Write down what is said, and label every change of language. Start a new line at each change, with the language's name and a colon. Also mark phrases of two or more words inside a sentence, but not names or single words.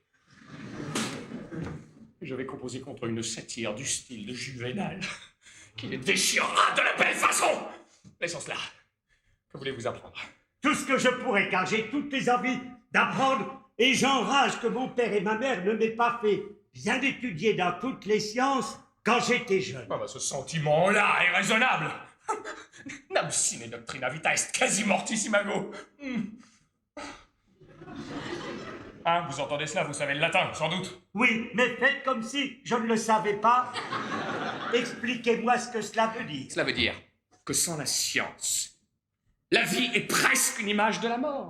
French: Je vais composer contre une satire du style de Juvénal, qui les déchirera de la belle façon. Laissons cela. Que voulez-vous apprendre? Tout ce que je pourrais, car j'ai toutes les envies d'apprendre, et j'enrage que mon père et ma mère ne m'aient pas fait bien étudier dans toutes les sciences quand j'étais jeune. Ah bah, ce sentiment-là est raisonnable.
Latin: Nam sine doctrina vita est quasi mortis imago.
French: Hein, vous entendez cela, vous savez le latin, sans doute. Oui, mais faites comme si je ne le savais pas. Expliquez-moi ce que cela veut dire. Cela veut dire que sans la science, la vie est presque une image de la mort.